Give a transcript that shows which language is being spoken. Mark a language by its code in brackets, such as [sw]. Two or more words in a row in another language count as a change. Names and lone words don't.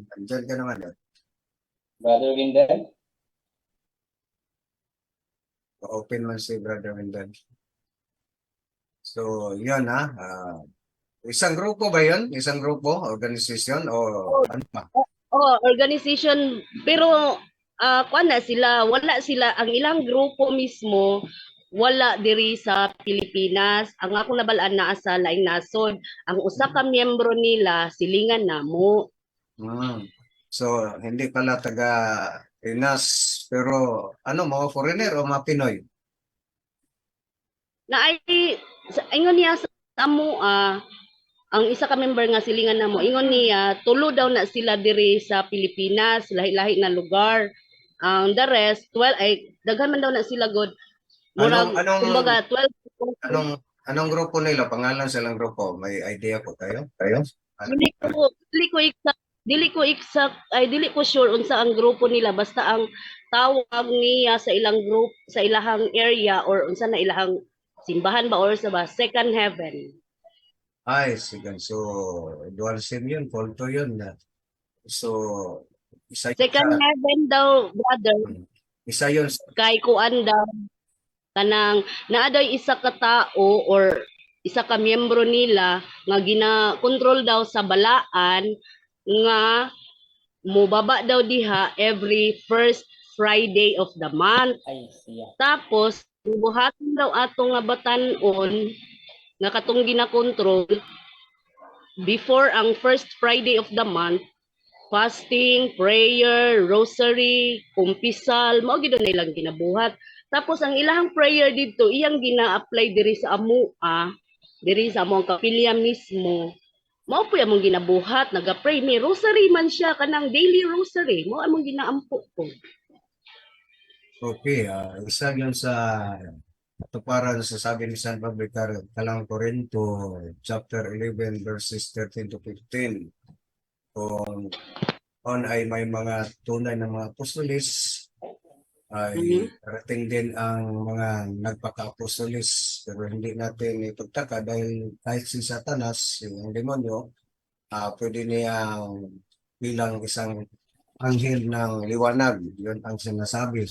[tl] Andyan ka naman. Brother Windel? Open man si Brother Wendell. So, yun ha. Isang grupo ba yun? Isang grupo, organization, o ano pa? Organization, [ceb] pero kuan na sila, wala sila, ang ilang grupo mismo, wala diri sa Pilipinas. Ang ako nabalaan naa sa laing nasod. Ang usa ka miyembro nila, silingan namo. [tl] So, hindi pala taga Pinas, pero ano, mga foreigner o mga Pinoy? [ceb] Na ay, ingon niya sa amo, ang isa ka member nga silingan namo, ingon niya, tulo daw na sila diri sa Pilipinas, lahi-lahi na lugar. Ang the rest, 12, ay, daghan man daw na sila god. Murag, kumbaga, 12. [tl] Anong grupo nila? Pangalan silang grupo? May idea po tayo? [ceb] Dili ko sure unsa ang grupo nila, basta ang tawag niya sa ilang group, sa ilahang area or unsa na ilahang simbahan ba or sa ba, [en] second heaven. [tl] Ay, sige. So, dual sim yun, kulto yun. So, isa yun Second heaven daw, brother, isa yun [ceb] kay kuan daw kanang naaday isa ka tao or isa ka miyembro nila nga gina-control daw sa balaan nga mobaba daw diha [en] every first Friday of the month. [ceb] Ay, siya. Tapos buhaton daw ato nga batan-on nga katong gina-control before ang [en] first Friday of the month, fasting, prayer, rosary, [ceb] kumpisal, mao gid na ilang ginabuhat. Tapos ang ilahang prayer dito, iyang gina-apply diri sa amua, diri sa among kapilya mismo. Mao po among ginabuhat, naga-pray may rosary man siya kanang [en] daily rosary, [ceb] mao among ginaampo ko. [tl] Okay, isa yun sa katuparan sa sabi ni San Pablo Kalang Corinto, chapter 11, verses 13 to 15. Kung on ay may mga tunay na mga apostolis, ay parating din ang mga nagpaka-apostolis, pero hindi natin ipagtaka dahil kahit si Satanas, yung demonyo, pwede niyang bilang isang anghel ng liwanag, yun ang sinasabi.